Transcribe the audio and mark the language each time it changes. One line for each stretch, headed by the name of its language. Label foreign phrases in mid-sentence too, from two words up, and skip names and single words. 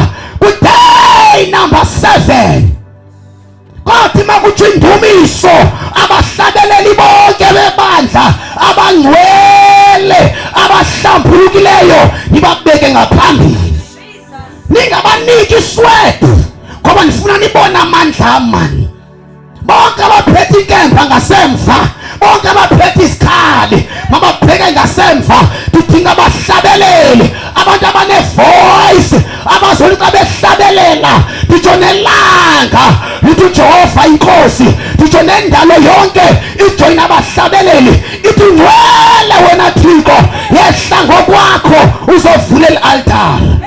Xhosa: Kuday number 7 kwathi makuthi indumiso, abahlabeleli bonke bebandla abangcwele abahlambulukileyo nibabeke ngaphambili. Ningabaniki isweat ngoba nifuna nibona amandla amani. Bonke abaphethe inkemba ngasemva, bonke abaphethe isikhali mababheke ngasemva. Didinga abahlabeleli, abantu abane-voice abazolika behlabelela. Nditsho nelanga lithi uJehova inkosi, nditsho nendalo yonke ijoyina abahlabeleli. Ithi ngcwele wena Thixo, yehla ngokwakho uzovula i-altar.